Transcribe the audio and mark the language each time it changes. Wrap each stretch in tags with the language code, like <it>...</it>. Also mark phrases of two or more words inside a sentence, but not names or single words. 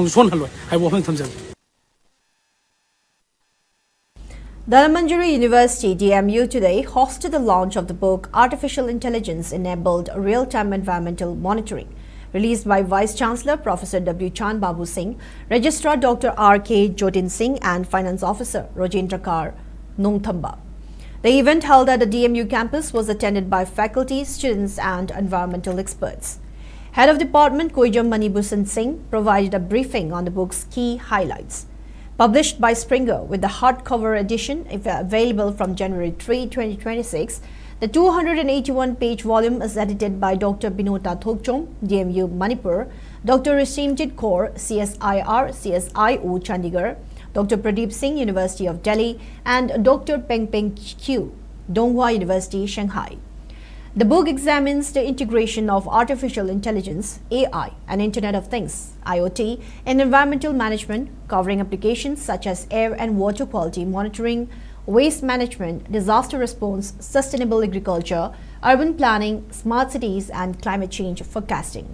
<en>Dhanmanjari University DMU today hosted the launch of the book Artificial Intelligence Enabled Real-Time Environmental Monitoring, released by Vice Chancellor Professor W. Chand Babu Singh, Registrar Dr. R.K. Jotin Singh and Finance Officer Rojendra Kar Nongthamba. The event held at the DMU campus was attended by faculty, students and environmental experts. Head of Department Koijam Manibhusan Singh provided a briefing on the book's key highlights. Published by Springer with the hardcover edition available from January 3, 2026, the 281-page volume is edited by Dr. Binota Thokchom, DMU Manipur, Dr. Risimjit Kaur, CSIR, CSIO Chandigarh, Dr. Pradeep Singh, University of Delhi, and Dr. Peng Peng Q, Donghua University, Shanghai. The book examines the integration of artificial intelligence, AI, and Internet of Things, IoT, in environmental management, covering applications such as air and water quality monitoring, waste management, disaster response, sustainable agriculture, urban planning, smart cities, and climate change forecasting.</en>